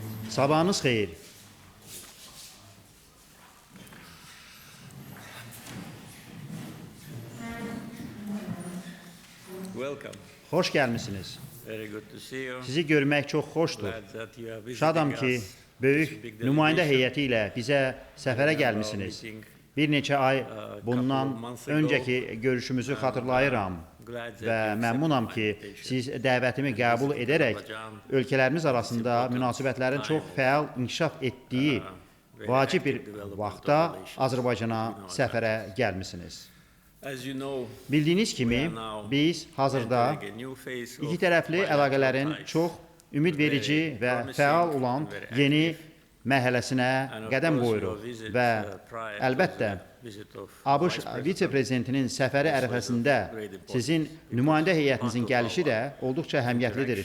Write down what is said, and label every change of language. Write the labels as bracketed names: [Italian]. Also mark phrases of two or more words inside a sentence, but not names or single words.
[Azerbaijani] Sabahınız xeyir. [English] Welcome. [Azerbaijani] Xoş gəlmisiniz. [English] Very good to see you. [Azerbaijani] Sizi görmək çox xoşdur. [English] Glad that you are [Azerbaijani] Şadam [English] visiting [Azerbaijani] ki, [English] us. [Azerbaijani] böyük [English] It's a big [Azerbaijani] nümayəndə [English] delegation. [Azerbaijani] heyəti ilə bizə səfərə gəlmisiniz. Bir neçə ay bundan öncəki görüşümüzü xatırlayıram və məmnunam ki, siz dəvətimi qəbul edərək ölkələrimiz arasında münasibətlərin çox fəal inkişaf etdiyi vacib bir vaxtda Azərbaycana səfərə gəlmisiniz. [English] As you know, [Azerbaijani] Bildiyiniz kimi, biz hazırda [English] entering a new phase of [Azerbaijani] İki tərəfli əlaqələrin [English] bilateral [Azerbaijani] çox ümidverici və fəal olan yeni mərhələsinə qədəm qoyuruq və əlbəttə ABŞ vitse-prezidentinin səfəri ərəfəsində sizin nümayəndə heyətinizin gəlişi də olduqca əhəmiyyətlidir.